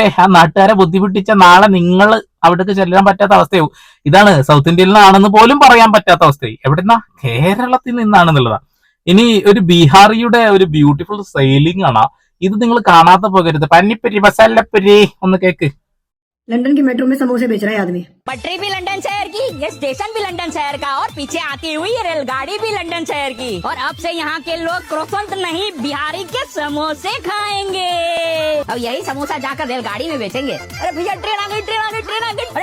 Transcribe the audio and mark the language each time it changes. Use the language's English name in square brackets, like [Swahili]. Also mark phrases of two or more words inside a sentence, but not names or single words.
[Malayalam] ആ നാട്ടുകാരെ ബുദ്ധിമുട്ടിച്ച നാളെ നിങ്ങൾ അവിടേക്ക് ചെല്ലാൻ പറ്റാത്ത അവസ്ഥയാവും. ഇതാണ് സൗത്ത് ഇന്ത്യയിൽ നിന്നാണെന്ന് പോലും പറയാൻ പറ്റാത്ത അവസ്ഥയായി. എവിടെന്നാ? കേരളത്തിൽ നിന്നാണെന്നുള്ളതാ. ഇനി ഒരു ബീഹാറിയുടെ ഒരു [English] beautiful sailing [Malayalam] ആണ്. ഇത് നിങ്ങൾ കാണാത്ത പോകരുത്. പന്നിപ്പരി മസാലപ്പരി ഒന്ന് കേക്ക്. [Hindi] लंदन की मेट्रो में समोसे बेच रहा है आदमी। पटरी भी लंदन शहर की, ये स्टेशन भी लंदन शहर का, और पीछे आती हुई रेलगाड़ी भी लंदन शहर की। और अब से यहाँ के लोग क्रोसेंट नहीं, बिहारी के समोसे खाएंगे। अब यही समोसा जाकर रेलगाड़ी में बेचेंगे। अरे भैया ट्रेन आ गई, ट्रेन आ गई, ट्रेन आ गई।